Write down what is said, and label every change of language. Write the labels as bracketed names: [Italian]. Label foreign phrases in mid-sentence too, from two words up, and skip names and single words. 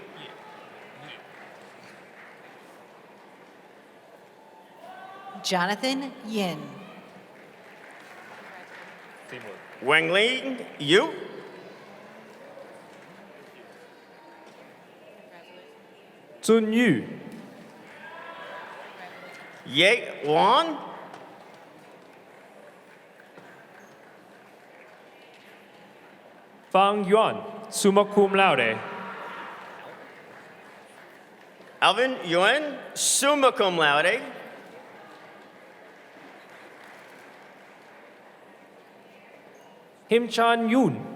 [English] Jonathan Yin. Wengling Yu. Zun Yu. Ye Wan. Fang Yuan, [Latin] summa cum laude. [English] Alvin Yuen, [Latin] summa cum laude. [English] Him Chan Yoon.